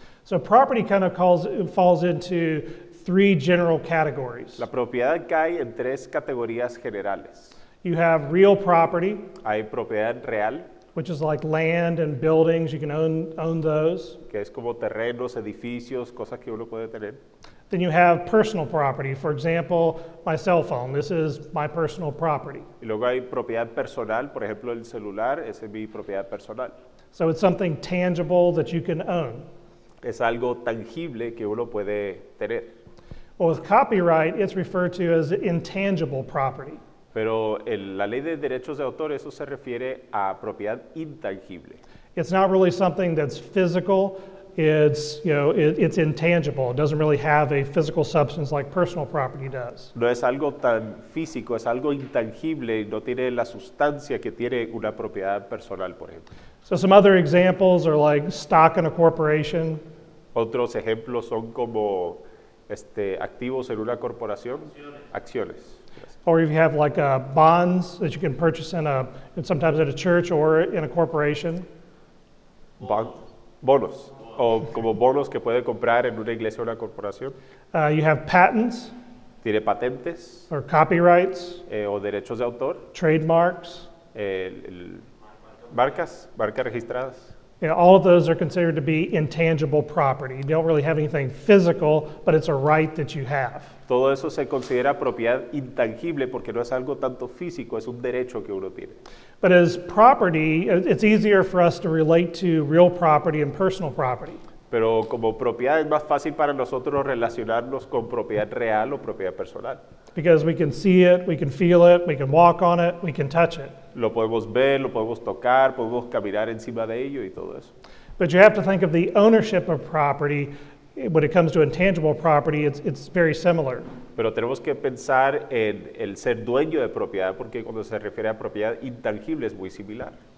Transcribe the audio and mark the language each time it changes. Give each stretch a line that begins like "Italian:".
English: So property kind of falls into three general categories.
Spanish: La propiedad cae en tres categorías generales.
English: You have real property,
Spanish: Hay propiedad real,
English: which is like land and buildings, you can own those.
Spanish: que es como terrenos, edificios, cosas que uno puede tener.
English: Then you have personal property. For example, my cell phone. This is my personal property.
Spanish: Y luego hay propiedad personal, por ejemplo, el celular, esa es mi propiedad personal.
English: So it's something tangible that you can own.
Spanish: Es algo tangible que uno puede tener.
English: Well, with copyright, it's referred to as intangible property.
Spanish: Pero la ley de derechos de autor, eso se refiere a propiedad intangible.
English: It's not really something that's physical. It's, it's intangible. It doesn't really have a physical substance like personal property does.
Spanish: No es algo tan físico, es algo intangible y no tiene la sustancia que tiene una propiedad personal, por ejemplo.
English: So some other examples are like stock in a corporation.
Spanish: Otros ejemplos son como activos en una corporación, acciones.
English: Or if you have like bonds that you can purchase sometimes at a church or in a corporation.
Spanish: Bonos, o como bonos que puede comprar en una iglesia o una corporación.
English: You have patents
Spanish: Tiene patentes
English: or copyrights,
Spanish: o derechos de autor,
English: trademarks.
Spanish: marcas registradas.
English: All of those are considered to be intangible property. You don't really have anything physical, but it's a right that you have.
Spanish: Todo eso se considera propiedad intangible porque no es algo tanto físico, es un derecho que uno tiene.
English: But as property, it's easier for us to relate to real property and personal property.
Spanish: Pero como propiedad es más fácil para nosotros relacionarnos con propiedad real o propiedad personal.
English: Because we can see it, we can feel it, we can walk on it, we can touch it.
Spanish: Lo podemos ver, lo podemos tocar, podemos caminar encima de ello y todo eso.
English: But you have to think of the ownership of property. When it comes to intangible property, it's very similar.
Spanish: Pero tenemos que pensar en el ser dueño de propiedad porque cuando se refiere a propiedad intangible es muy similar.